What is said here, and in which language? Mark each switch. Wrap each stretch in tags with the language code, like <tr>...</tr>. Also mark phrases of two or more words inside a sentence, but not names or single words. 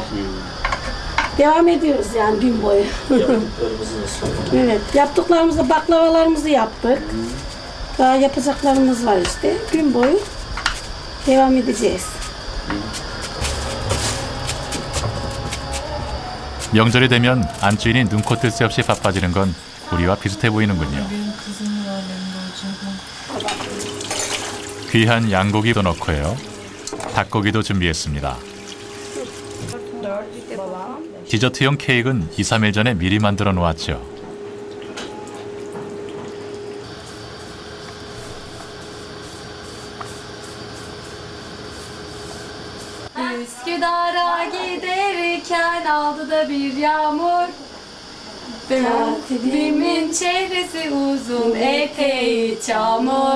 <tr>Devam ediyoruz yani gün boyu. Evet, yaptıklarımızda baklavalarımızı yaptık. Daha yapacaklarımız var işte. Gün boyu devam edeceğiz.</tr> <ko>명절이 되면 안주인이 눈코 뜰 새 없이 바빠지는 건 우리와 비슷해 보이는군요. 귀한 양고기도 넣고요. 닭고기도 준비했습니다. 디저트용 케이크는 2, 3일 전에 미리 만들어 놓았죠.</ko> <tr>Üsküdar'a giderken aldı da bir yağmur. Katibimin çehresi uzun, eteği çamur.</tr>